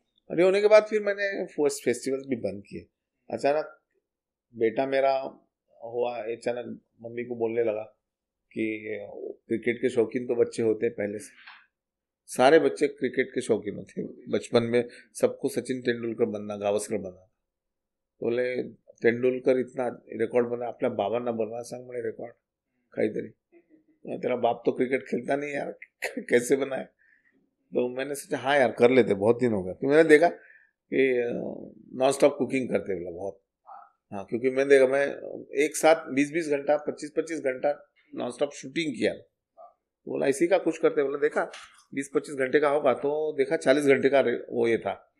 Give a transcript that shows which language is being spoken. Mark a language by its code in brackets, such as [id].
[hi] और ये होने के बाद फिर मैंने फर्स्ट फेस्टिवल भी बंद किए। अचानक बेटा मेरा हुआ, अचानक मम्मी को बोलने लगा कि क्रिकेट के शौकीन तो बच्चे होते हैं पहले से, सारे बच्चे क्रिकेट के शौकीन होते हैं बचपन में, सबको सचिन तेंदुलकर बनना, गावस्कर बनना। बोले तेंदुलकर इतना रेकॉर्ड बना, [mr] आपल्या बाबांना बनवा सांग म्हणे रेकॉर्ड काहीतरी, [hi] तेरा बाप तो क्रिकेट खेलता नहीं यार कैसे बनाए? तो मैंने सोचा हाँ यार कर लेते, बहुत दिन हो गया। तो मैंने देखा कि नॉन स्टॉप कुकिंग करते बोला बहुत, हाँ, क्योंकि मैं देखा, मैं एक साथ 20-20 घंटा 25-25 घंटा नॉन स्टॉप शूटिंग किया। तो बोला इसी का कुछ करते, बोला देखा 20-25 घंटे का होगा, तो देखा 40 घंटे का वो ये था।